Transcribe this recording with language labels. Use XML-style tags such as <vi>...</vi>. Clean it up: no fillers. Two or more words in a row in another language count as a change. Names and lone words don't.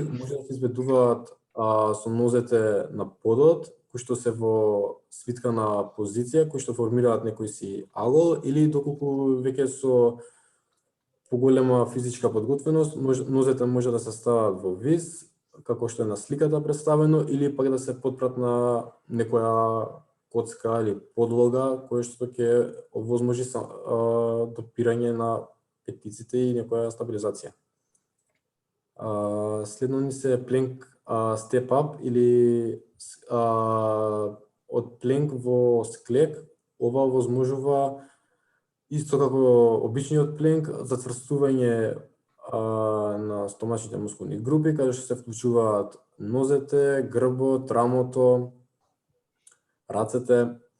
<mk>Може да се изведуваат со нозете на подот, кои што се во свиткана позиција, кои што формираат некој си агол, или доколку веќе со поголема физичка подготвеност, нозете може да се стават во виз, како што е на сликата представено, или пак да се подпрат на некоја коцка или подлога, која што ќе овозможи допирање на петиците и некоја стабилизација. Следно ни се</mk> <en>plank step up</en> <mk>или од plank во склек. Ова овозможува исто како обичниот plank зацврстување на стомачните мускулни групи, каде што се вклучуваат нозете, грбот, рамото, рацете.</mk>